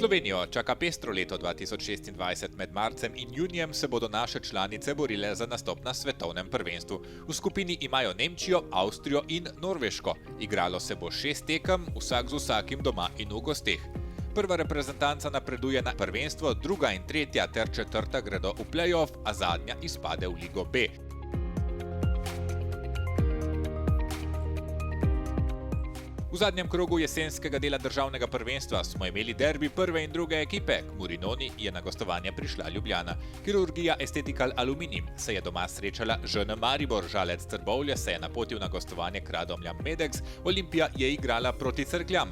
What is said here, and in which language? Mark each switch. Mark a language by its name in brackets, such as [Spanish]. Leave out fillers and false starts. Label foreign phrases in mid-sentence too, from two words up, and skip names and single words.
[Slovenian] Slovenijo čaka pestro leto 2026. Med marcem in junijem se bodo naše članice borile za nastop na svetovnem prvenstvu. V skupini imajo Nemčijo, Avstrijo in Norveško. Igralo se bo 6 tekem, vsak z vsakim doma in v gosteh. Prva reprezentanca napreduje na prvenstvo, druga in tretja ter četrta gredo v play-off, a zadnja izpade v Ligo B. V zadnjem krogu jesenskega dela državnega prvenstva smo imeli derbi prve in druge ekipe. K Murinoni je na gostovanje prišla Ljubljana. Kirurgija Estetикал Aluminij se je doma srečala ŽN Maribor, Žalec Trbovlje se je napotil na gostovanje k Radomljam Medex, Olimpija je igrala proti Cerkljam.